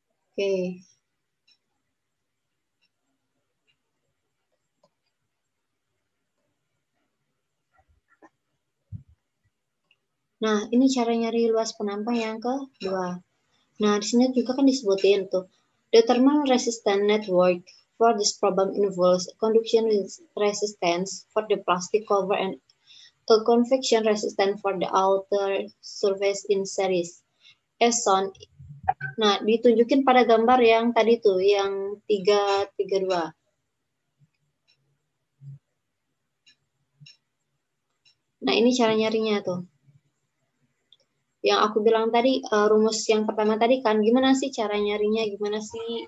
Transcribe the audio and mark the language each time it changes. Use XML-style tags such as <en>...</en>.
<id>Oke. Nah, ini cara nyari luas penampang yang kedua. Nah, di sini juga kan disebutin tuh.</id> <en>The thermal resistance network for this problem involves conduction resistance for the plastic cover and a convection resistance for the outer surface in series. As shown.</en> <id>Nah, ditunjukin pada gambar yang tadi tuh, yang 332. Nah, ini cara nyarinya tuh. Yang aku bilang tadi, rumus yang pertama tadi kan, gimana sih cara nyarinya, gimana sih?</id>